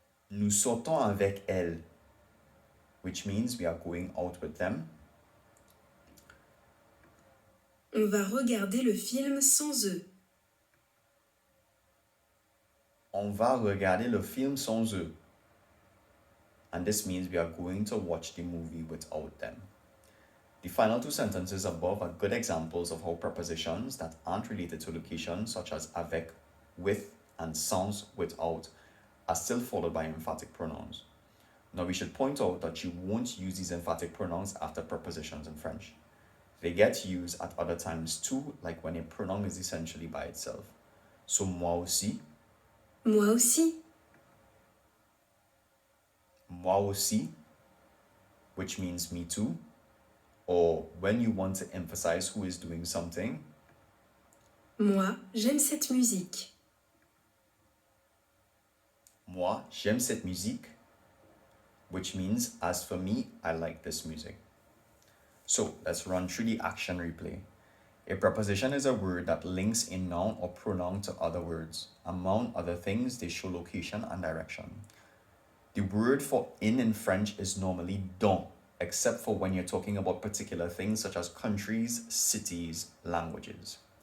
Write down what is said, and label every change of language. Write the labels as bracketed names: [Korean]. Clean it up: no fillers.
[French] Nous sortons avec elle, [English] which means we are going out with them. [French] On va regarder le film sans eux. On va regarder le film sans eux. [English] And this means we are going to watch the movie without them. The final two sentences above are good examples of how prepositions that aren't related to location, such as avec, with, and sans, without, are still followed by emphatic pronouns. Now we should point out that you won't use these emphatic pronouns after prepositions in French. They get used at other times too, like when a pronoun is essentially by itself. [French] So moi aussi, Moi aussi. moi aussi, [English] which means me too. Or when you want to emphasize who is doing something, [French] Moi, j'aime cette musique. moi, j'aime cette musique, [English] which means as for me, I like this music. So let's run through the action replay. A preposition is a word that links a noun or pronoun to other words. Among other things, they show location and direction. The word for in French is normally dans, except for when you're talking about particular things such as countries, cities, languages.